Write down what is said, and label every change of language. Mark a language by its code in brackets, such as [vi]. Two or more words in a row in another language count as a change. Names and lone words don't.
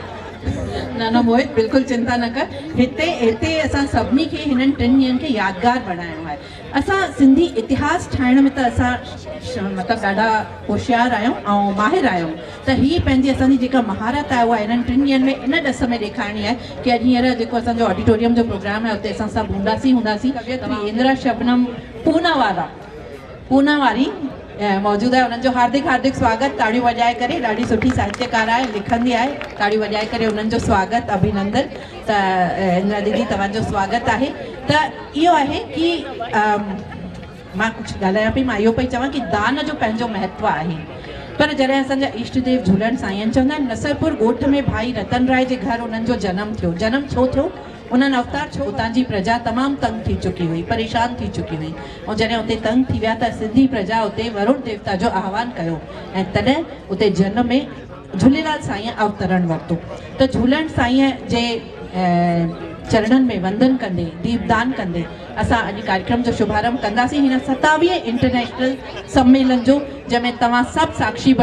[sd] न मोहित, बिल्कुलु चिंता न कर। हिते असां सभिनी खे हिननि 3 ॾींहंनि खे यादगार बणाइणो आहे। असां सिंधी इतिहास ठाहिण में त असां मतिलबु ॾाढा होशियार आहियूं ऐं माहिर आहियूं। त हीअ पंहिंजी असांजी जेका महारत आहे उहा हिननि 3 ॾींहंनि में इन ॾस में ॾेखारणी आहे कि अॼु हींअर जेको असांजो ऑडिटोरियम जो प्रोग्राम आहे उते असां सभु हूंदासीं। इंदिरा शबनम पूना वारी मौजूदु आहे, उन्हनि जो हार्दिक स्वागत। ताड़ियूं वॼाए करे, ॾाढी सुठी साहित्यकार आहे, लिखंदी आहे। ताड़ियूं वॼाए करे उन्हनि जो स्वागत, अभिनंदन। त इंदिरा दीदी तव्हांजो स्वागत आहे। त इहो आहे कि मां कुझु ॻाल्हायां पई, मां इहो पई चवां कि दान जो पंहिंजो महत्व आहे। पर जॾहिं असांजा इष्ट देव झूलण साईं चवंदा आहिनि नसरपुर ॻोठ में भाई रतन राय जे घर उन्हनि जो जनम छो थियो, उन्हनि अवतार छो, उतां जी प्रजा तमामु तंग थी चुकी हुई, परेशान थी चुकी हुई। ऐं जॾहिं उते तंग थी विया त सिंधी प्रजा उते वरुण देवता जो आह्वान कयो ऐं तॾहिं उते जन में झूलेलाल साईं अवतरण वरितो। त झूलण साईं जे चरणनि में वंदन कंदे, दीपदान कंदे असां अॼु कार्यक्रम जो शुभारंभ कंदासीं हिन 27वें इंटरनेशनल सम्मेलन जो, जंहिंमें तव्हां सभु साक्षी बणजंदा।